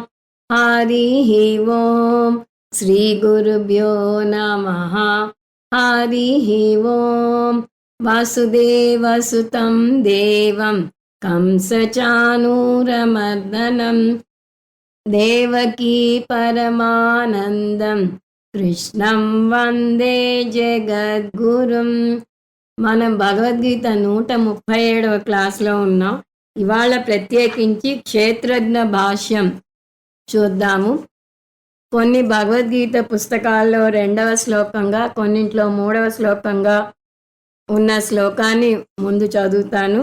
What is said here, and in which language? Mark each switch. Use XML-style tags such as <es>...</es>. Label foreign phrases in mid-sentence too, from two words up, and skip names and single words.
<sa>हरिः ओम् श्रीगुरुभ्यो नमः। हरिः ओम् वासुदेवसुतं देवं कंसचाणूरमर्दनं देवकी परमानन्दं కృష్ణం వందే జగద్గురుం.</sa> <te>మనం భగవద్గీత 137వ క్లాస్లో ఉన్నాం. ఇవాళ ప్రత్యేకించి క్షేత్రజ్ఞ భాష్యం చూద్దాము. కొన్ని భగవద్గీత పుస్తకాల్లో 2వ శ్లోకంగా, కొన్నింట్లో 3వ శ్లోకంగా ఉన్న శ్లోకాన్ని ముందు చదువుతాను.</te>